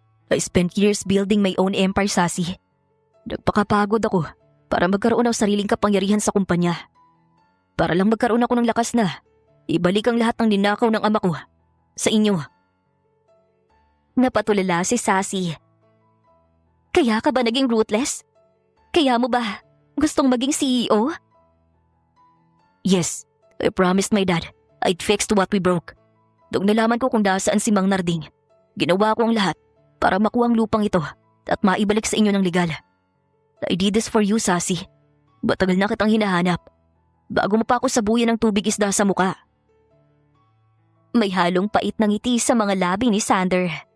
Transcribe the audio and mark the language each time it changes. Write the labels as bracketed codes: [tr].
[en] "I spent years building my own empire, Sassy. [tl] Nagpakapagod ako para magkaroon ng sariling kapangyarihan sa kumpanya. Para lang magkaroon ako ng lakas na ibalik ang lahat ng ninakaw ng ama ko sa inyo." Napatulala si Sassy. "Kaya ka ba naging ruthless? Kaya mo ba gustong maging CEO?" [en] "Yes, I promised my dad I'd fix what we broke. [tl] Nung nalaman ko kung nasaan si Mang Narding, ginawa ko ang lahat para makuha ang lupang ito at maibalik sa inyo ng legal. [en] I did this for you, [tl] Sassy. Matagal na kitang hinahanap. Bago mo pa ako sabuyan ng tubig isda sa muka." May halong pait na ngiti sa mga labi ni Sander.